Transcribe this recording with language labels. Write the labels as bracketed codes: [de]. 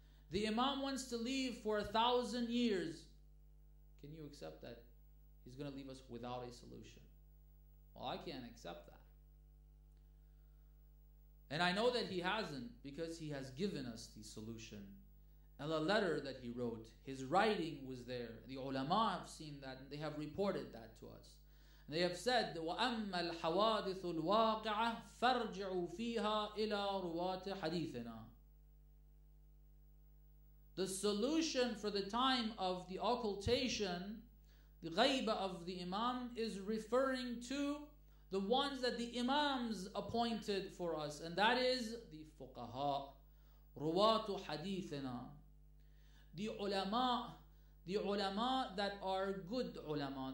[en] The Imam wants to leave for 1,000 years. Can you accept that he's going to leave us without a solution? Well, I can't accept that. And I know that he hasn't, because he has given us the solution. And the letter that he wrote, his writing was there. The ulama have seen that, and they have reported that to us. And they have said, [ar] وَأَمَّا الْحَوَادِثُ الْوَاقِعَةِ فَارْجِعُوا فِيهَا إِلَى رُوَاةِ حَدِيثِنَا. [en] The solution for the time of the occultation, the ghaiba of the Imam, is referring to the ones that the Imams appointed for us, and that is the fuqaha, ruwatu hadithina, the ulama that are good ulama.